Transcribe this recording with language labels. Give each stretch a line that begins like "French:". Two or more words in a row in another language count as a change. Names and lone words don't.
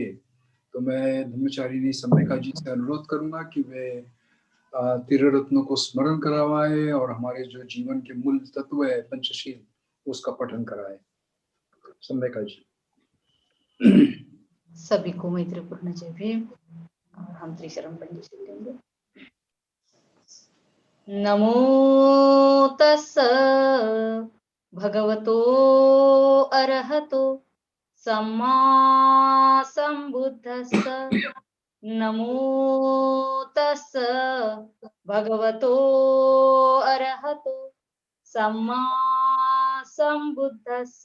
Hindi: तो मैं धम्मचारिणी सम्यका जी से अनुरोध करूंगा कि वे त्रिरत्नों को स्मरण करवाएं और हमारे जो जीवन के मूल तत्व है पंचशील उसका पठन कराएं। सम्यका जी। सभी को मैत्रीपूर्ण जय भीम। और हम त्रिशरण पंचशील लेंगे।
Pali: नमो तस्स भगवतो अरहतो सम्मा संबुद्धस्स। नमो तस्स भगवतो अरहतो सम्मा संबुद्धस्स।